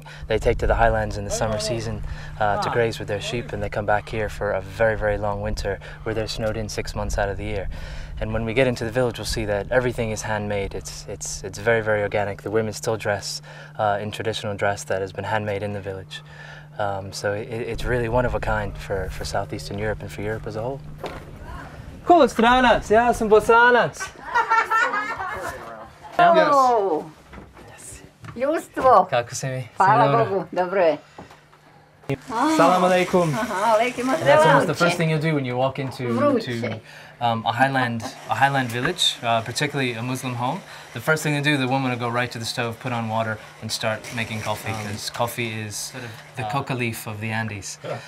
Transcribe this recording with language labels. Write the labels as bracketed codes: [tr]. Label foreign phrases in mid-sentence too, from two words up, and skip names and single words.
[en] They take to the highlands in the summer season to graze with their sheep, and they come back here for a very, very long winter where they're snowed in 6 months out of the year. And when we get into the village, we'll see that everything is handmade. It's very, very organic. The women still dress in traditional dress that has been handmade in the village. So it's really one of a kind for Southeastern Europe and for Europe as a whole. [bs] Ko stranac, ja sam Bosanac. Hello. Ljudstvo. Kako si mi? Hvala Bogu, dobro je. [ar] Salam alaikum. [en] That's almost the first thing you'll do when you walk into a highland village, particularly a Muslim home. The first thing to do, the woman will go right to the stove, put on water, and start making coffee, because coffee is sort of the coca leaf of the Andes.